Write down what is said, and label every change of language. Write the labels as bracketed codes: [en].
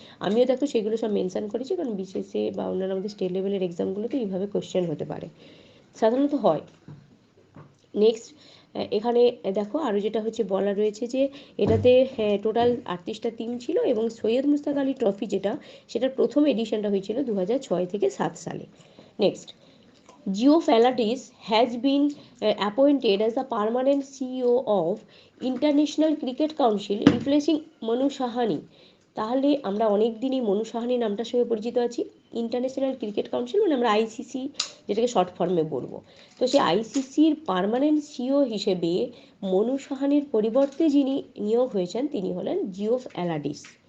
[bn] আমিও দেখো সেগুলো সব মেনশান করেছি, কারণ বিশেষে বা অন্যান্য আমাদের স্টেট লেভেলের এক্সামগুলোতে এইভাবে কোয়েশ্চেন হতে পারে, সাধারণত হয়। নেক্সট, এখানে দেখো আরও যেটা হচ্ছে বলা রয়েছে যে এটাতে টোটাল 38টা টিম ছিল, এবং সৈয়দ মুস্তাক আলী ট্রফি যেটা, সেটার প্রথম এডিশনটা হয়েছিল 2006 থেকে 7 সালে। [en] নেক্সট, Geo Faladis has been appointed as the permanent CEO of International Cricket Council, replacing Manu Sahani. [bn] তাহলে আমরা অনেক দিনই মনু সাহানি নামটার সঙ্গে পরিচিত আছি। ইন্টারন্যাশনাল ক্রিকেট কাউন্সিল মানে আমরা আইসিসি যেটাকে শর্ট ফর্মে বলবো, তো সেই আইসিসির পার্মানেন্ট সিও হিসেবে মনু সাহানির পরিবর্তে যিনি নিয়োগ হয়েছেন তিনি হলেন জিও ফ্যালাডিস।